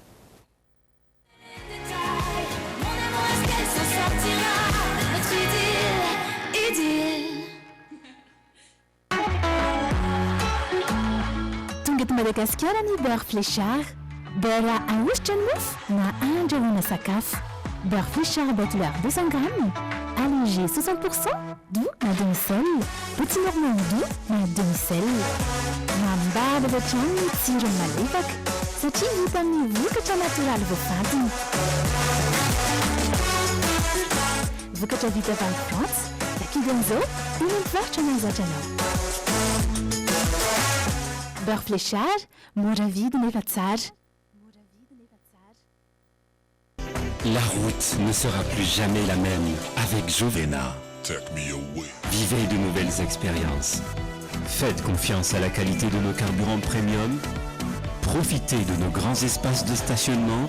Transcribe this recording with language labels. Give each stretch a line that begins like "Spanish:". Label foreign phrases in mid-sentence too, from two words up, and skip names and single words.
Malagasy: Tonga eto Madagasikara ny beurre fléchard, beurre ahositra ny mofo na andrahoana sakafo.
French: Beurre fléchard boîte beurre 200 grammes, allégé 60%, doux na demi-sel, petit normand doux na demi-sel.
Malagasy: Mambaba avy hatrany ny tsirony malefaka satria vita amin'ny vokatra natoraly voafantina. Vokatra vita avy any France, takigan'izao iny mivarotra mahazatra anao. Beurre fléchard, mora vide nefa tsara.
French: La route ne sera plus jamais la même avec Jovena. Vivez de nouvelles expériences. Faites confiance à la qualité de nos carburants premium. Profitez de nos grands espaces de stationnement.